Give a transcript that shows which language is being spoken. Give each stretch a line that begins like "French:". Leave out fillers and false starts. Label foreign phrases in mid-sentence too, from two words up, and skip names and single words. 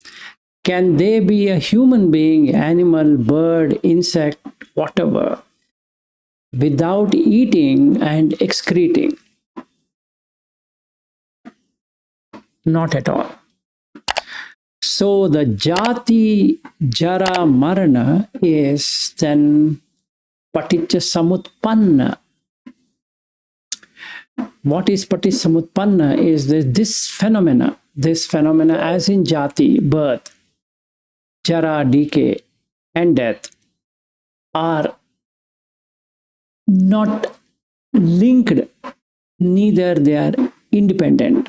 English: No. Can they be a human being, animal, bird, insect, whatever, without eating and excreting? Not at all. So the
Pali: jati, jara, marana
English: is then
Pali: paticca samutpanna.
English: What is
Pali: paticca samutpanna
English: is this phenomena as in jati, birth, jara, decay, and death are not linked, neither they are independent.